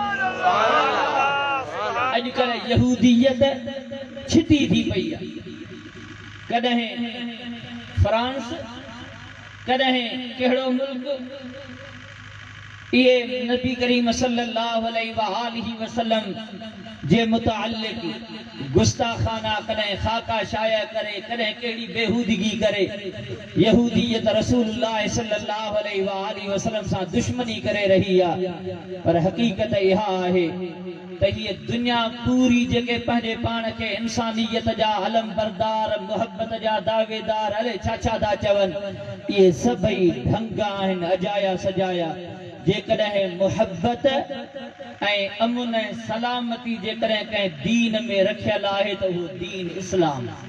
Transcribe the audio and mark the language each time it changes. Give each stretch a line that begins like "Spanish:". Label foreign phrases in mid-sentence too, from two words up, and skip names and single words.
Sindhi: अॼुकल्ह यहूदियत छिती थी पई आहे कॾहिं फ्रांस कॾहिं कहिड़ो मुल्क ये नबी करीम
Arabic: صلى الله عليه وسلم
Sindhi: जे मुताल्लिक गुस्ताखाना करें खाका शाया करे करें केड़ी बेहूदगी करे यहूदियत रसूलुल्लाह
Arabic: صلى الله عليه وسلم
Sindhi: सा दुश्मनी करे रही आ पर हकीकत इहा आहे त ये दुनिया पूरी जेके पंहिंजे पाण खे इंसानियत जा अलम बरदार मोहब्बत जा दावेदार अरे छा था चवनि ये सभई ढंग आहिनि अजाया सजाया जेकॾहिं मोहब्बत ऐं अमुन ऐं सलामती जेकॾहिं कंहिं दीन में रखियल आहे त उहो दीन इस्लाम।